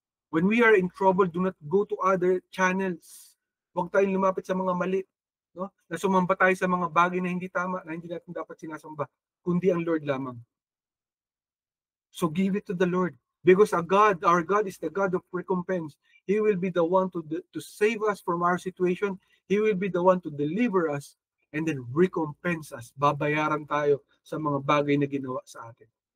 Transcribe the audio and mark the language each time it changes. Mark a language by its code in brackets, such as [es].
[en] When we are in trouble, do not go to other channels. [tl] Huwag tayong lumapit sa mga mali. No? Na sumamba tayo sa mga bagay na hindi tama, na hindi natin dapat sinasamba, kundi ang Lord lamang. [en] So give it to the Lord. Because our God is the God of recompense. He will be the one to save us from our situation. He will be the one to deliver us and then recompense us. [tl] Babayaran tayo sa mga bagay na ginawa sa atin.